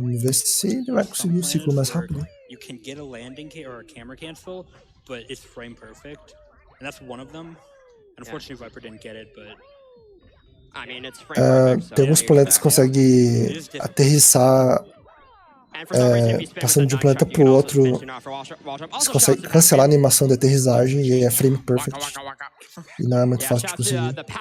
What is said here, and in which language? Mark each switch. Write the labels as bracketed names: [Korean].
[Portuguese] Vamos ver se ele vai conseguir o ciclo mais rápido. [English] You can get a landing or a camera cancel, but it's frame perfect, and that's one of them. Unfortunately, Viper didn't get it, but I mean, it's frame perfect. [Portuguese] Tem alguns planetas que conseguem aterrissar passando de um planeta pro outro. Você consegue cancelar a animação de aterrissagem e é frame perfect. E não é muito fácil de conseguir.